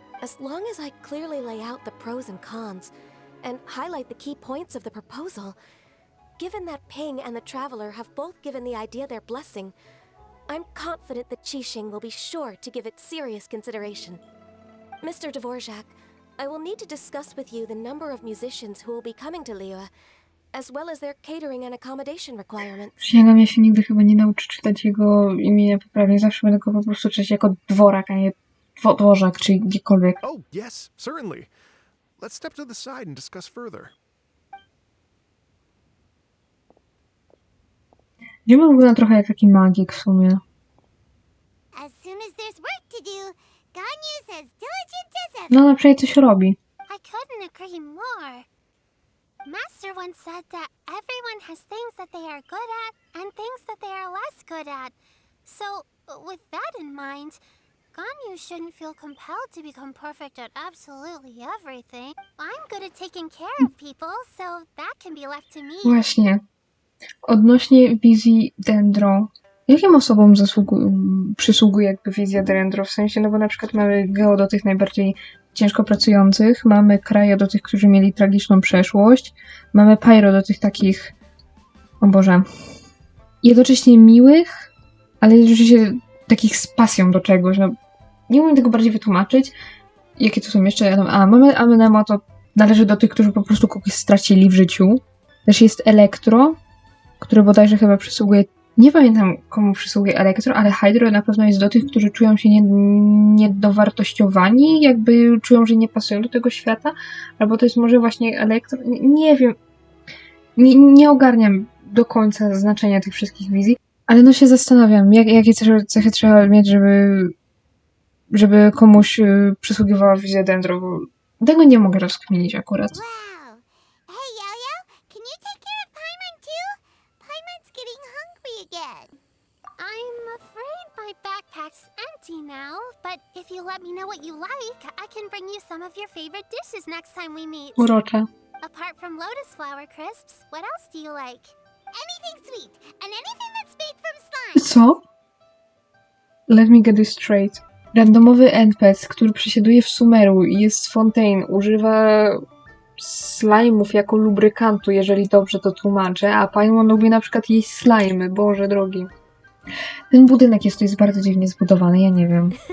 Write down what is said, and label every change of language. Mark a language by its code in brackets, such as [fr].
[en] As long as I clearly lay out the pros and cons, and highlight the key points of the proposal, given that Ping and the Traveler have both given the idea their blessing, I'm confident that Qixing will be sure to give it serious consideration. Mr. Dvorak, I will need to discuss with you the number of musicians who will be coming to Liyue, as well as their catering and accommodation requirements. [pl] Przysięgam, ja się nigdy chyba nie nauczę czytać jego imienia poprawnie. Zawsze będę go po prostu czytać jako Dworak, a nie Dworzak, czy gdziekolwiek. [en] Oh, yes, certainly. Let's step to the side and discuss further. [pl] Idziemy wygląda trochę jak taki magik w sumie. [en] As soon as there's work to do, Ganyu's as diligent as ever. [pl] No ale przynajmniej coś robi. [en] I couldn't agree more. Master once said that everyone has things that they are good at and things that they are less good at. So, with that in mind, Ganyu shouldn't feel compelled to become perfect at absolutely everything. I'm good at taking care of people, so that can be left to me. [pl] Właśnie. Odnośnie wizji Dendro. Jakim osobom przysługuje jakby wizja Dendro? W sensie, no bo na przykład mamy Geo do tych najbardziej ciężko pracujących, mamy Krajo do tych, którzy mieli tragiczną przeszłość, mamy Pyro do tych takich, o Boże, jednocześnie miłych, ale jednocześnie takich z pasją do czegoś. No, nie umiem tego bardziej wytłumaczyć. Jakie to są jeszcze? Mamy Amenemo, to należy do tych, którzy po prostu kogoś stracili w życiu. Też jest Elektro, który bodajże chyba przysługuje, nie pamiętam komu przysługuje Elektro, ale Hydro na pewno jest do tych, którzy czują się niedowartościowani, jakby czują, że nie pasują do tego świata, albo to jest może właśnie Elektro, nie wiem, nie ogarniam do końca znaczenia tych wszystkich wizji, ale no się zastanawiam, jakie cechy trzeba mieć, żeby komuś przysługiwała wizja Dendro, bo tego nie mogę rozkminić akurat. [en] Wow. Hey, Yo-Yo, can you take care of Paimon too? Paimon's getting hungry again. I'm afraid my backpack's empty now, but if you let me know what you like, I can bring you some of your favorite dishes next time we meet. [pl] Urocze. [en] Apart from lotus flower crisps, what else do you like? Anything sweet, and anything that's made from slime. [pl] Co? [en] Let me get this straight. [pl] Randomowy NPC, który przesiaduje w Sumeru i jest z Fontaine, używa slime'ów jako lubrykantu, jeżeli dobrze to tłumaczę, a Paimon lubi na przykład jeść slimy, Boże drogi. Ten budynek jest bardzo dziwnie zbudowany, ja nie wiem.